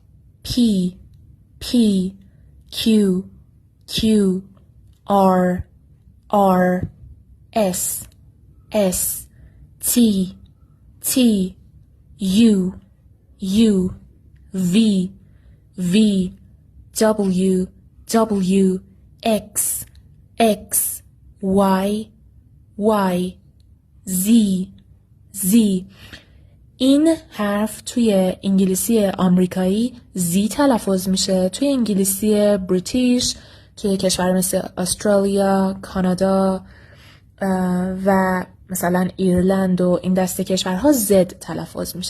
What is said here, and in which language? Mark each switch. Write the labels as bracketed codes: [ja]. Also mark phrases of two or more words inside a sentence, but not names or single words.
[en] P Q R S T U V W X Y Z. [fa] این حرف توی انگلیسی آمریکایی زی تلفظ میشه. توی انگلیسی بریتیش، توی کشور مثل استرالیا، کانادا و مثلا ایرلند و این دسته کشورها زد تلفظ میشه.